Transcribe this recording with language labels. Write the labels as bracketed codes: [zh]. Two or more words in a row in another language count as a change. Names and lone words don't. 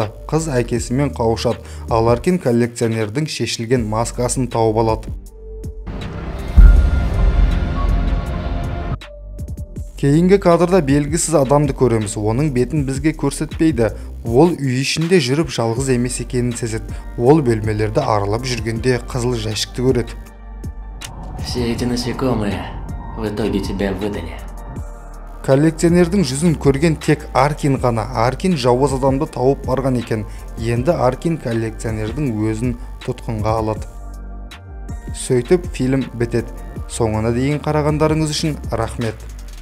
[kk] Қыз әкесімен қауышады, ал Аркин коллекционердің шешілген маскасын тауып алады. Кейінгі кадрда белгісіз адамды көреміз. Оның бетін бізге көрсетпейді. Ол үй ішінде жүріп жалғыз емес екенін сезеді. Ол бөлмелерді аралап жүргенде қызыл жәшікті көреді. [ru] Все эти насекомые в итоге тебя выдали. [kk] Коллекционердің жүзін көрген тек Аркин ғана. Аркин жауыз адамды тауып барған екен. Енді Аркин коллекционердің өзін тұтқынға алады. Сөйтіп фильм бітеді. Соңына дейін қарағандарыңыз үшін рахмет.